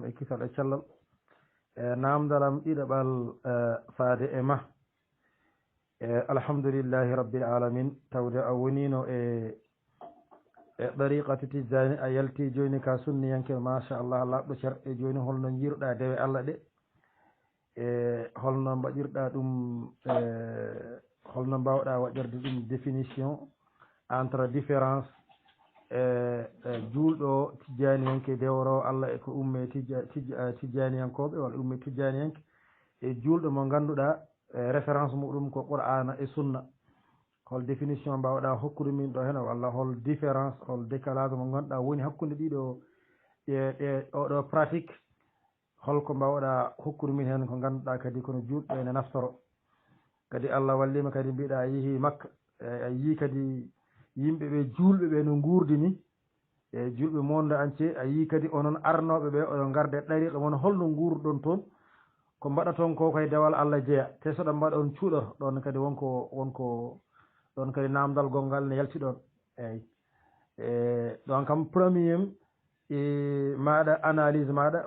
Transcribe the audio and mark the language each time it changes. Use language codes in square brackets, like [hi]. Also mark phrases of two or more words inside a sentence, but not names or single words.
[ff] e kisal e cellal namdalam ɗiɗaɓal faade e ma [ar] الحمد لله رب العالمين [ff] tawde a wonino e ɗariqati tijani a yalti joni ka sunniyanke machallah labɗo cerɗe joni holno jiiruɗa dewe Allah ɗe e holno mbaɗirɗa ɗum holno mbawɗa waɗirde ɗum [fr] définition entre différence [ff] juulɗo tijjaniyanke dewro Allah e ko umme tijjaniyankoɓe walla umme tijjaniyanke e juulɗo mo ganduɗa référence muɗum ko qur'ana e sunna hol définition mbawɗa hokkude min ɗo hen walla hol différence hol décalage mo ganduɗa woni hakkude ɗiɗo ɗe oɗo pratique holko mbawɗa hokkude min hen ko ganduɗa kadi kono juulɓe ene naftoro kadi Allah wallima kadi mbiɗa a yeehi Makka a yii kadi yimɓeɓe julɓeɓe no gurdini e julɓe [fr] monde entier [ff] a yii kadi onon arnoɓeɓe oɗon garde ɗariqa moon holno gurɗon toon ko mbaɗa toon ko koye dewal Allah jeeya te soɗo mbaɗa on cuuɗoto ɗon kadi wonko ɗon kadi namdal gongal ne yalti ɗon eyyi ɗon kam premier maɗa analyse maɗa